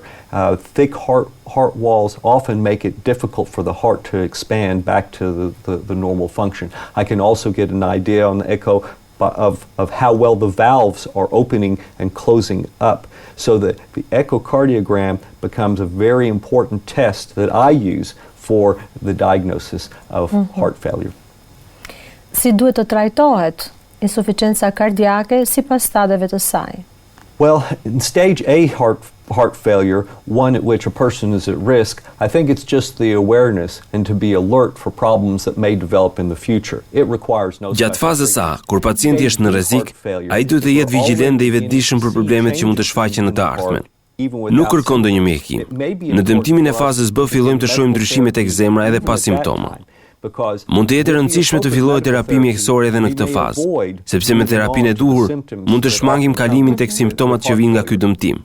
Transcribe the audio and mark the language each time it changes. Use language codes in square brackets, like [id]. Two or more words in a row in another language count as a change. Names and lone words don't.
[en] Thick heart walls often make it difficult for the heart to expand back to the normal function. I can also get an idea on the echo of how well the valves are opening and closing up, so that the echocardiogram becomes a very important test that I use for the diagnosis of heart failure. [sq] Si duhet të trajtohet insuficienca kardiake sipas stadeve të saj? [en] Well, in stage A heart failure, one at which a person is at risk, I think it's just the awareness and to be alert for problems that may develop in the future. It requires no. [sq] Gjatë fazës A, kur pacienti është në rrezik, ai duhet të jetë vigjilent dhe i vetëdijshëm për problemet që mund të shfaqen në të ardhmen. Nuk kërkon ndonjë mjekim. Në dëmtimin e fazës B fillojmë të shohim ndryshime tek zemra edhe pas simptomave. Mund të jetë e rëndësishme të fillojë terapi mjekësore edhe në këtë fazë, sepse me terapinë e duhur mund të shmangim kalimin tek simptomat që vijnë nga ky dëmtim.